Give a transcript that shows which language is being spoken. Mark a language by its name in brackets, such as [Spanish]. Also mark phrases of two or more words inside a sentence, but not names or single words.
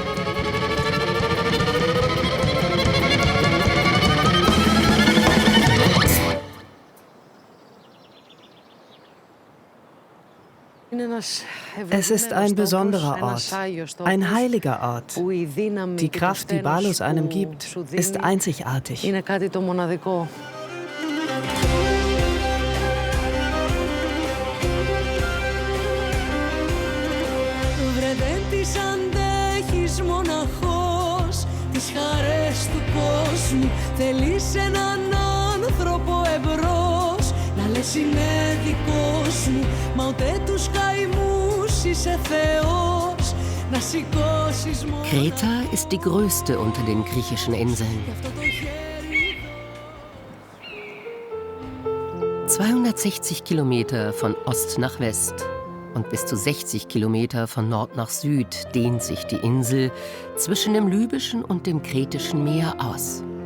[German] Es ist ein besonderer Ort, ein heiliger Ort. Die Kraft, die Balos einem gibt, ist einzigartig. [Greek] Θέλεις έναν άνθρωπο εμπρός, να λες είναι δικός μου, μα ούτε τους καημούς είσαι Θεός, να σηκώσεις μόνο... [German] Kreta ist die größte unter den griechischen Inseln. 260 Kilometer von Ost nach West und bis zu 60 Kilometer von Nord nach Süd dehnt sich die Insel zwischen dem Libyschen und dem Kretischen Meer aus.